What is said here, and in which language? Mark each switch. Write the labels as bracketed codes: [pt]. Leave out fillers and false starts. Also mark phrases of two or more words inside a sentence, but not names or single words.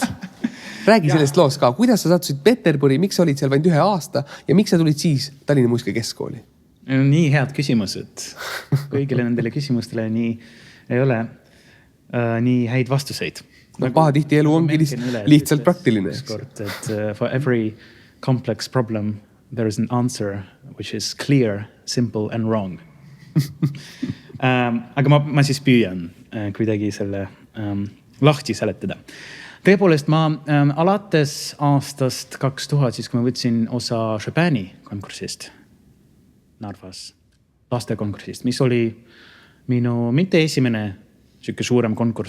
[et] Räägi sellest loost ka, kuidas sa sattusid Peterburi, miks sa olid seal vaid 1 aasta ja miks sa tulid siis Tallinna Muusikakeskkooli? Nii head küsimused. Kõigile nendele küsimustele ei ole nii häid vastuseid. No pahatihti elu ongi lihtsalt praktiline. [en] For every complex problem there is an answer which is clear, simple and wrong. [et] Aga ma siis püüan kuidagi selle lahti seletada. Tõepoolest, ma alates aastast 2000, siis kui ma võtsin osa Chopini konkursist Narvas, lastekonkursist, mis oli minu mitte esimene suurem konkurss.